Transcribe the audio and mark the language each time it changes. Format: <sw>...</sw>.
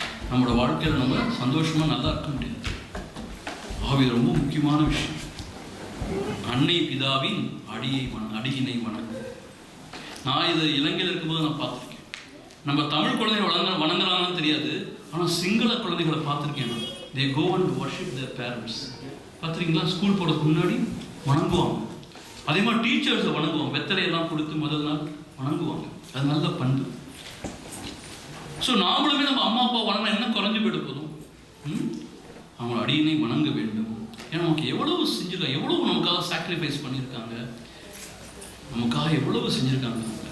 <ta>நம்மளோட வாழ்க்கையில் நம்ம சந்தோஷமாக நல்லா இருக்க முடியாது. ஆகவே ரொம்ப முக்கியமான விஷயம் அன்னை பிதாவின் அடியினை வணங்கு. நான் இது இலங்கையில் இருக்கும்போது நான் பார்த்துருக்கேன். நம்ம தமிழ் குழந்தைகள் வணங்குறாங்கன்னு தெரியாது, ஆனால் சிங்கள குழந்தைகளை பார்த்துருக்கேன் நான்.</ta> <en>They go and worship their parents.</en> <ta>பார்த்துருக்கீங்களா? ஸ்கூல் போகிறதுக்கு முன்னாடி வணங்குவாங்க. அதே மாதிரி டீச்சர்ஸை வணங்குவாங்க. வெத்தலையெல்லாம் கொடுத்து முதல் நாள் வணங்குவாங்க. அது நல்ல பண்பு. ஸோ நாமளுமே நம்ம அம்மா அப்பா வணங்க என்ன குறைஞ்சு போயிட போதும்? அவங்க அடியினை வணங்க வேண்டும். ஏன்னா நமக்கு எவ்வளவு செஞ்சிருக்காங்க, எவ்வளவு நமக்காக சாக்ரிஃபைஸ் பண்ணியிருக்காங்க, நமக்காக எவ்வளவு செஞ்சிருக்காங்க.</ta>